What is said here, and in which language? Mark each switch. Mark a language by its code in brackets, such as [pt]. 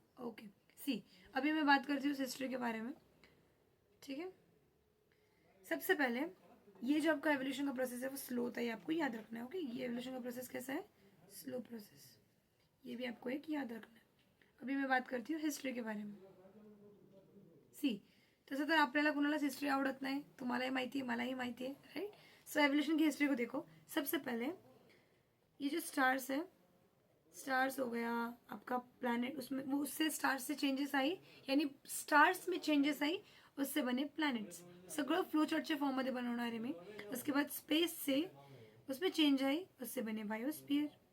[hi] Okay, सी अभी मैं बात करती हूँ हिस्ट्री के बारे में. ठीक है, सबसे पहले ये जो आपका एवोल्यूशन का प्रोसेस है वो स्लो होता है, आपको याद रखना है. ओके, ये एवोल्यूशन का प्रोसेस कैसा है, स्लो प्रोसेस, ये भी आपको एक याद रखना है. अभी मैं बात करती हूँ हिस्ट्री के बारे में. [mr] सी तसं तर आपल्याला कुणालाच हिस्ट्री आवडत नाही, तुम्हालाही माहिती आहे, मलाही माहिती आहे, राइट. [hi] सो एवोल्यूशन की हिस्ट्री को देखो. सबसे पहले ये जो स्टार्स है, स्टार्स हो गया आपका प्लैनेट, उसमें वो उससे स्टार्स से चेंजेस आई, यानी स्टार्स में चेंजेस आई, उससे बने प्लॅनेट्स. [mr] सगळं फ्लोचार्टच्या फॉर्ममध्ये बनवणार आहे मी. [hi] उसके बाद स्पेस से उसमें चेंज आई, उससे बने बायोस्फीयर.